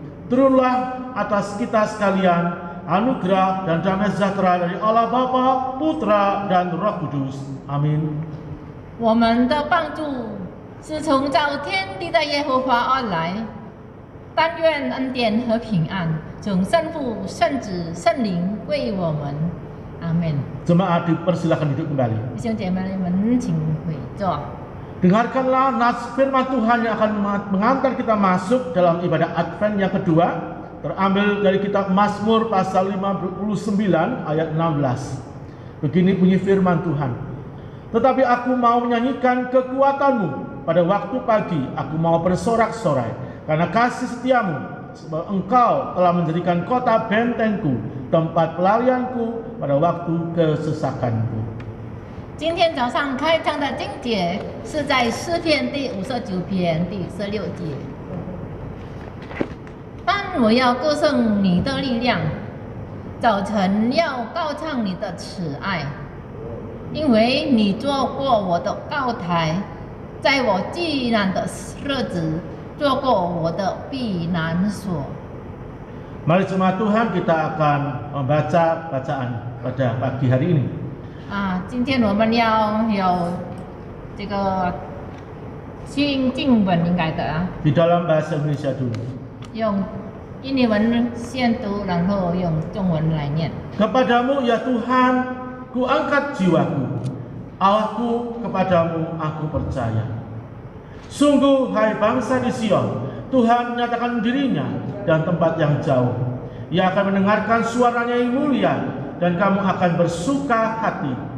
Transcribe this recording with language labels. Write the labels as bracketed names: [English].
[Indonesian] Turunlah atas kita sekalian anugerah dan damai sejahtera dari Allah Bapa, Putra, dan Roh Kudus. Amin. [Chinese] 我们的帮助是从造天地的耶和华而来，但愿恩典和平安从圣父、圣子、圣灵归我们。阿门。 [Indonesian] Jemaat dipersilakan duduk kembali. [Chinese] 弟兄姐妹们，请回座。 [Indonesian] Dengarkanlah nas firman Tuhan yang akan mengantar kita masuk dalam ibadah Advent yang kedua, terambil dari kitab Mazmur pasal 59 ayat 16. Begini bunyi firman Tuhan. Tetapi aku mau menyanyikan kekuatanmu pada waktu pagi, aku mau bersorak-sorai karena kasih setiamu, sebab engkau telah menjadikan kota bentengku, tempat pelarianku pada waktu kesesakanku. [Chinese] 今天早上开场的经节是在诗篇第59篇第16节。但我要歌颂你的力量，早晨要高唱你的慈爱，因为你做过我的高台，在我极难的日子做过我的避难所。 [Indonesian] Mari jemaat Tuhan, kita akan membaca bacaan pada pagi hari ini. [Chinese] 今天我们要有这个新经文应该的 [Indonesian] Di dalam bahasa Indonesia dulu. [Chinese] 用印尼文先读，然后用中文来念。 [Indonesian] Kepadamu ya Tuhan, ku angkat jiwaku. Allahku, kepadamu aku percaya. Sungguh hai bangsa di Sion, Tuhan menyatakan dirinya dan tempat yang jauh. Ia akan mendengarkan suaranya yang mulia, dan kamu akan bersuka hati.